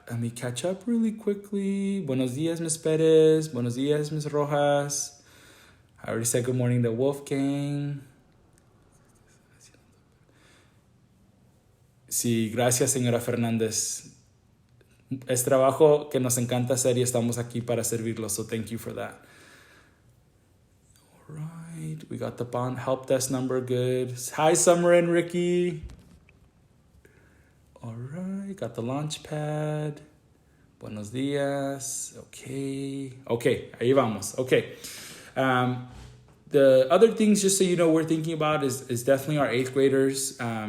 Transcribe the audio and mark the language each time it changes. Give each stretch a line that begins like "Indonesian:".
English: Let me catch up really quickly.
Spanish: Buenos días, Ms. Perez. Buenos días, Ms. Rojas.
English: I already said good morning to Wolfgang.
Spanish: Sí, gracias, señora Fernández. Es trabajo que nos encanta hacer y estamos aquí para servirlos.
English: So thank you for that. All right. We got the bond help desk number good. Hi, Summer and Ricky. All right. Got the launch pad.
Spanish: Buenos días.
English: Okay,
Spanish: ahí vamos.
English: Okay. The other things, just so you know, we're thinking about is definitely our 8th graders.